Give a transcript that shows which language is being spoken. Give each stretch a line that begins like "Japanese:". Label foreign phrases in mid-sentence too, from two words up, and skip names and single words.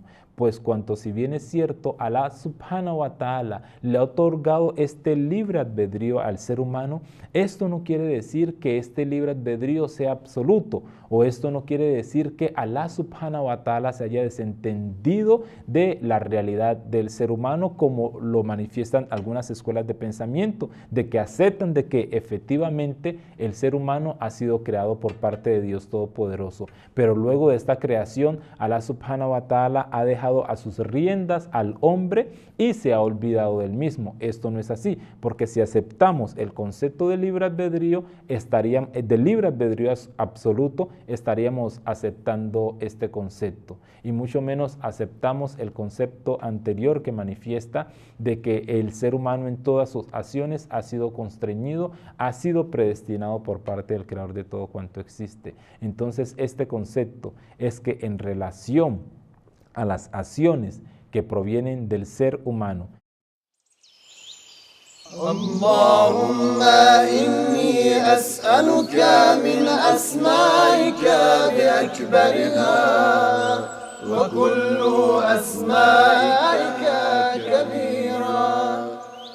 Spanish: Pues cuanto si bien es cierto, Allah
Arabic: سبحانه وتعالى
Spanish: le ha otorgado este libre albedrío al ser humano, esto no quiere decir que este libre albedrío sea absoluto, o esto no quiere decir que Allah
Arabic: سبحانه وتعالى
Spanish: se haya desentendido de la realidad del ser humano, como lo manifiestan algunas escuelas de pensamiento, de que aceptan de que efectivamente el ser humano ha sido creado por parte de Dios Todopoderoso, pero luego de esta creación, Allah
Arabic: سبحانه وتعالى
Spanish: ha dejado a sus riendas al hombre y se ha olvidado del mismo. Esto no es así, porque si aceptamos el concepto del libre albedrío, absoluto, estaríamos aceptando este concepto, y mucho menos aceptamos el concepto anterior que manifiesta de que el ser humano en todas sus acciones ha sido constreñido, ha sido predestinado por parte del creador de todo cuanto existe. Entonces este concepto es que en relación a las acciones que provienen del ser humano.
Arabic: اللهم إني أسألك من أسمائك بأكبرها وكل أسمائك كبيرة.